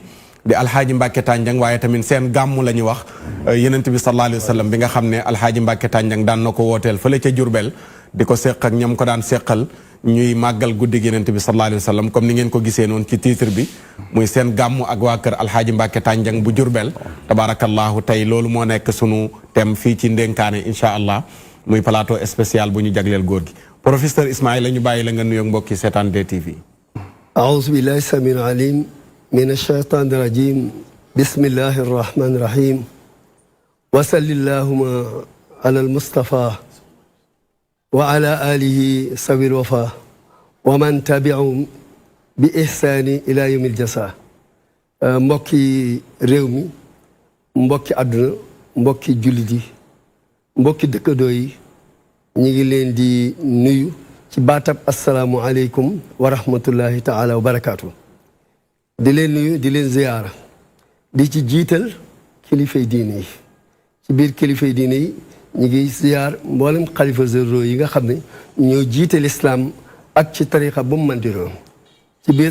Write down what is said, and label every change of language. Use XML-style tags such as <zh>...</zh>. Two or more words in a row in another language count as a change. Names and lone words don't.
<wo>di alxaaji Mbacke Tandiang waaye tamit seen gàmmu la ñu wax yenent bi</wo> <ar>صلى الله عليه وسلم</ar> <wo>bi nga xam ne alxaaji Mbacke Tandiang daan na ko wooteel fële ca Jurbel di ko seq ak ñam ko daan seqal ñuy màggal guddi yenent bi</wo> <ar>صلى الله عليه وسلم</ar> <wo>comme ni ngeen ko gisee noonu ci titre bi muy seen gàmmu ak waa kër alxaaji Mbacke Tandiang bu Jurbel tabarakallahu tey loolu moo nekk sunu thème fii ci ndénkaane</wo> <ar>إن شاء الله</ar> <wo>muy</wo> <fr>plateau spécial</fr> <wo>bu ñu jagleel góor gi professeur Ismaïla ñu bàyyi la nga nuyoog mbokki seetaan DTV.</wo> <ar>أعوذ بالله السميع العليم من الشيطان الرجيم بسم الله الرحمن الرحيم وصل اللهم على المصطفى وعلى آله سوي الوفاء ومن تبعهم بإحسان إلى يوم الجزاء</ar> <wo>mbokki réew mi mbokki àdduna mbokki jullit yi mbokki dëkkandoo yi ñu ngi leen di nuyu ci baatab</wo> <ar>السلام عليكم ورحمة الله تعالى وبركاته.</ar> <wo>di leen nuyu di leen ziyaara di ci jiital kilifay diine yi ci biir kilifay diine yi ñu ngi ziyaar mboolem xalifa généraux yi nga xam ne ñoo jiite lislaam ak ci tarixa bu mu mën di doon ci biir</wo>